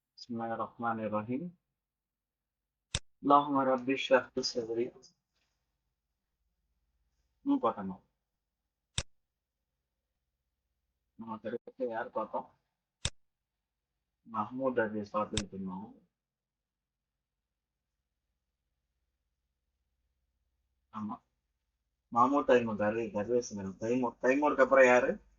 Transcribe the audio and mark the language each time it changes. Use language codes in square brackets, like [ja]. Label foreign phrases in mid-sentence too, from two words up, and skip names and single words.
[ar] الله الرحمن الرحيم. اللهم رب اشرح لي صدري. [ta] பார்த்தோம் நம்ம திருப்பி யார் பார்த்தோம்? மஹமூத் அலி பார்த்துட்டு இருந்தோம். ஆமா, மாமூத் தைமூர் தர்வேசன் தைமூருக்கு அப்புறம் யாரு?